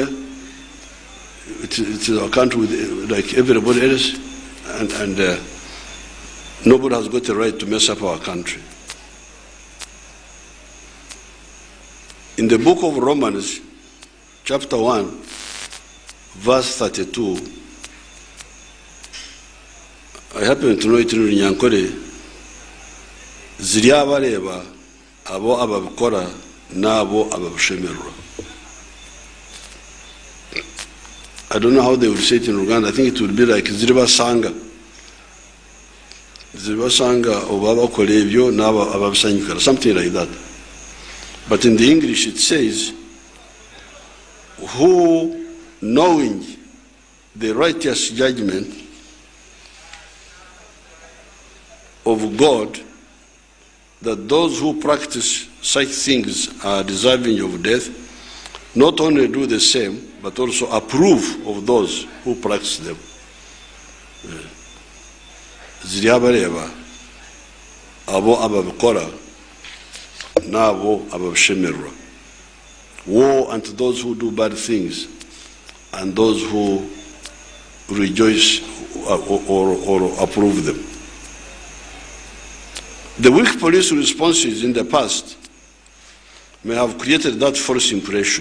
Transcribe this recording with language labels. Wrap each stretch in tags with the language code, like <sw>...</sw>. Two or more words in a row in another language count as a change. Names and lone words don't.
<en>It is our country like everybody else, and nobody has got the right to mess up our country. In the book of Romans, chapter 1, verse 32, I happen to know it in Runyankore,</en> <nyn>ziri abareba abo ababikora nabo ababishemerwa.</nyn> <en>I don't know how they would say it in Uganda. I think it would be like ziribasanga.</en> <nyn>Ziribasanga obabakora ebyo nabo ababisanyukira,</nyn> <en>something like that. But in the English it says, who, knowing the righteous judgment of God, that those who practice such things are deserving of death, not only do the same, but also approve of those who practice them.</en> <nyn>Ziri abareba abo ababikora n'abo ababishemerwa.</nyn> <en>Woe unto those who do bad things and those who rejoice or approve them. The weak police responses in the past may have created that false impression.</en>